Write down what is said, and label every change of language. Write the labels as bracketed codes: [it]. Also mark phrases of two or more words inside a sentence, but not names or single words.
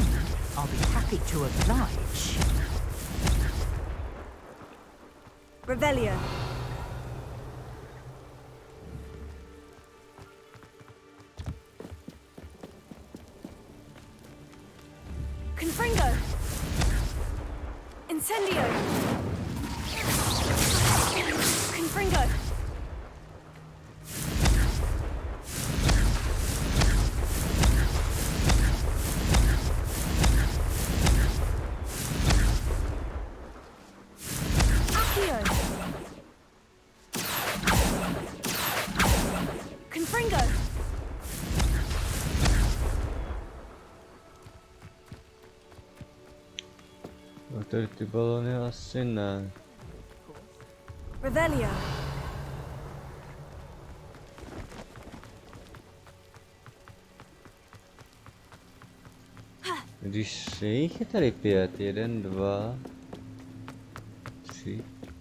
[en] I'll be happy to oblige. Revelio. Confringo! Incendio! Confringo! Accio! Confringo! [cs] No tady ty balony asi ne. [en] Revelio. [cs] Když se jich je tady 5, 1, 2, 3.